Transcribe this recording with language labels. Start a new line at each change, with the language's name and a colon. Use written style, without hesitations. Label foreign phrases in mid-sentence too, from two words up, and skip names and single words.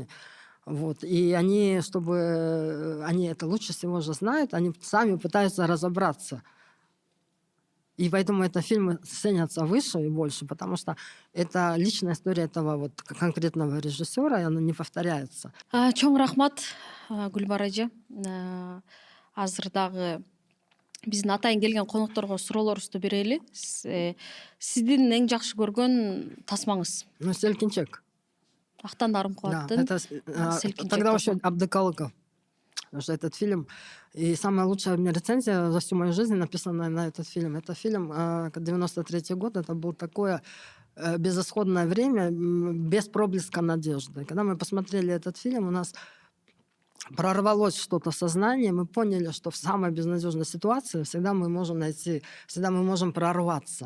Russian: Вот. И они, чтобы они это лучше всего же знают, они сами пытаются разобраться. И поэтому это фильмы ценятся выше и больше, потому что это личная история этого вот конкретного режиссера, и она не повторяется.
Kyrgyz: Чоң рахмат Гүлбар эже. Азыр дагы биздин атайын келген конокторго суроолорубузду берели. Сиздин эң жакшы көргөн тасмаңыз?
Russian: Ну, «Селкинчек».
Kyrgyz: Актандарым
Russian: Да,
Kyrgyz: кубаттын
Russian: это Селкинчек тогда еще
Kyrgyz: тасма. Абдыкалыков.
Russian: Потому что этот фильм... И самая лучшая у меня рецензия за всю мою жизнь написана на этот фильм. Это фильм 93-й год. Это было такое безысходное время, без проблеска надежды. Когда мы посмотрели этот фильм, у нас прорвалось что-то в сознании, мы поняли, что в самой безнадежной ситуации всегда мы можем найти, всегда мы можем прорваться.